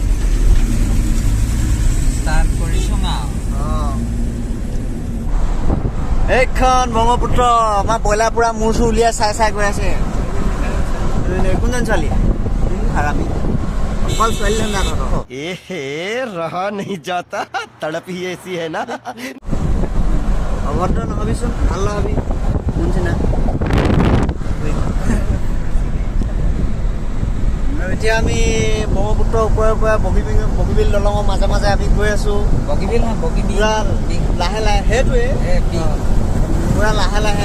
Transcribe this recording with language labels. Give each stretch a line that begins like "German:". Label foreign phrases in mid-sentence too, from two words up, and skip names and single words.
Assamese: ষ্টাৰ্ট কৰিছোঁ এইখন ব্ৰহ্মপুত্ৰ। আমাৰ ব্ৰইলাৰ পুৰা মূৰ চুৰ উলিয়াই চাই গৈ আছে। কোনজন ছোৱালী? হাৰামি অকল ছোৱালী ধন্দা তহঁতৰ।
Hindi: रहा नहीं जाता, तड़प ही ऐसी है ना।
Assamese: অভদ্ৰ নহবিচোন, ভাল নহবি কোনচিনা। আৰু এতিয়া আমি ব্ৰহ্মপুত্ৰৰ ওপৰে বগীবিল দলঙৰ মাজে মাজে আমি গৈ আছোঁ। বগীবিল পুৰা লাহে লাহে, সেইটোৱে পুৰা লাহে লাহে।